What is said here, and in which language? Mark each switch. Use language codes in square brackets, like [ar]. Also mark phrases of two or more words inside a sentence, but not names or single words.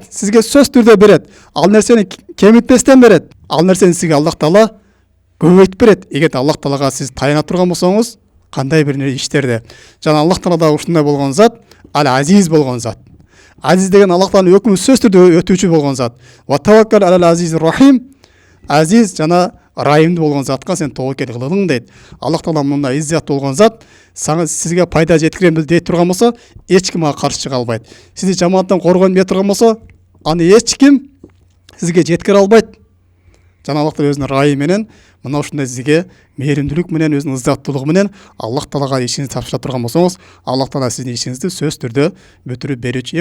[ky] Сизге сөз түрдө берет. Ал нерсени кемитпестен берет. Ал нерсени сизге Аллах Таала көбөйтүп берет. Эгер Аллах Таалага сиз таяна турган болсоңуз, кандай бир иштерде. Жана Аллах Таала да ушундай болгон зат, Ал-Азиз болгон зат. Азиз деген Аллах Тааланын өкүмү сөз түрдө өтүүчү болгон зат. [ar] وتوكل على العزيز الرحيم. [ky] Азиз жана райымды болгон затка сен тобокел кылдың дейт. Аллах Таала мындай иззат болгон зат, сизге пайда жеткирем дейт турган болсо, эч ким ага каршы чыга албайт. Сизди жамааттан коргойм дей турган болсо, аны эч ким сизге жеткире албайт. Жана Аллах Таала өзүнүн райы менен мына ушундай сизге мээримдүүлүк менен, өзүнүн ыззаттуулугу менен Аллах Таалага ишиңизди тапшыра турган болсоңуз, Аллах Таала сиздин ишиңизди сөз түрдө бүтүрүп берүүчү.